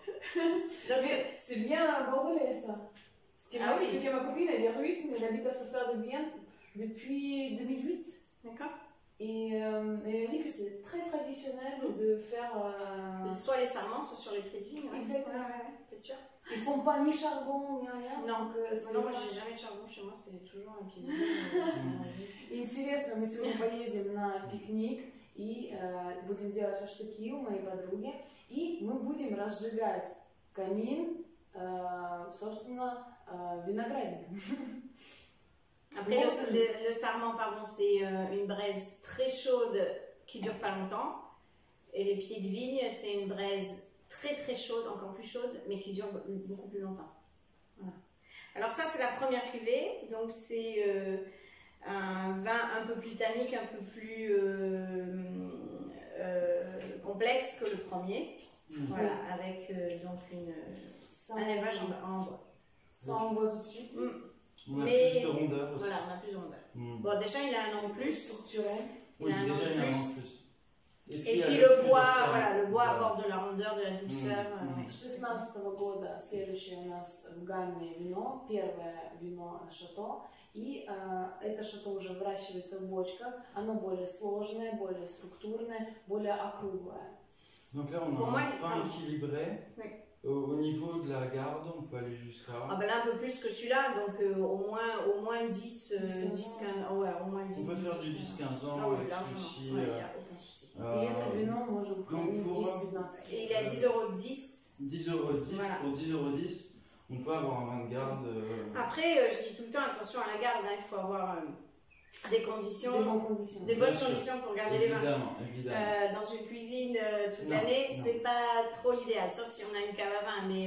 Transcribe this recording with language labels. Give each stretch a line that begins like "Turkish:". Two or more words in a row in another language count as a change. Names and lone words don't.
French: Mais c'est bien bordelais, ça. Ce qui m'a expliqué ma copine, elle est russe, mais elle habite à Software-de-Bienne depuis 2008. D'accord. Et elle a dit que c'est très traditionnel de faire... Soit les sarments, soit sur les pieds de vigne. Exactement. Ouais, c'est sûr. Ils font pas ni charbon, ni rien. Non, donc, moi j'ai jamais de charbon chez moi, c'est toujours un pied de vigne.
Russian: Интересно, мы сегодня поедем на пикник и будем делать шашлыки у моей подруги. И мы будем разжигать камин, собственно, виноградником.
French: Après, le sarment, pardon, c'est une braise très chaude qui dure pas longtemps. Et les pieds de vigne, c'est une braise très très chaude, encore plus chaude, mais qui dure beaucoup plus longtemps. Voilà. Alors ça, c'est la première cuvée. Donc c'est un vin un peu plus tannique, un peu plus complexe que le premier. Voilà, avec donc un élevage en bois. Ça, on voit tout de suite. On a plus de rondeur aussi. Voilà, on a plus de rondeur. Bon, déjà, il a un an de plus. Structuré. Oui, déjà, il a un an de plus. Et puis le bois, voilà, le bois apporte de la rondeur, de la douceur.
Russian: 16-го года следующее у нас в гамме вино, первое вино Шато. И это Шато уже выращивается в бочках. Оно более сложное, более структурное, более округлое.
French: Donc là, on a un fin équilibré. Oui. Au niveau de la garde, on peut aller jusqu'à... Ah ben là, un peu plus que celui-là, donc au moins 10, 15, ouais, au moins 10. On peut faire du 10-15 ans ah, oui, avec largement. souci. Ouais, il n'y a aucun souci.
Russian: Et это вино можем хранить 10-15
French: Et il est à 10,10 €. 10,10 €. Voilà. Pour 10,10 €, on peut avoir un vin de garde. Après, je dis tout le temps, attention à la garde, hein, il faut avoir des conditions, des bonnes conditions pour garder les vins. Évidemment. Dans une cuisine toute l'année, c'est pas trop l'idéal, sauf si on a une cave à vin, mais